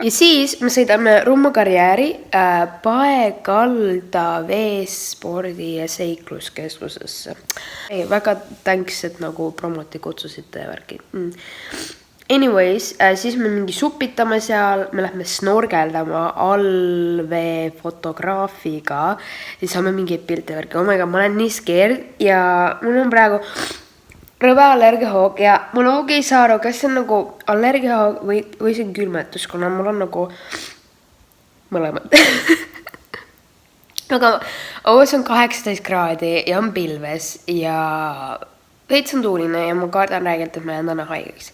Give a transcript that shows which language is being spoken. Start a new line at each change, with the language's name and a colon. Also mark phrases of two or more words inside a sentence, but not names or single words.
Estonian: Ja siis me sõidame Rummo karjääri Paekalda veespordi ja seikluskeskusesse. Väga thanks, et nagu promoti kutsusite ja värki. Anyways, siis me mingi supitame seal, me lähme snorgeldama allvee fotograafiga, siis saame mingi pilte värki.
English: Oh my god,
Estonian: ma olen nii scared ja mul on praegu rõve allergiahoog ja ma loogi ei saa aru, kas see on nagu allergiahoog või see on külmetus, kuna mul on nagu mõlemad. Aga õues on 18 kraadi ja on pilves ja veits on tuuline ja ma kardan räägilt, et ma jään täna haigeks.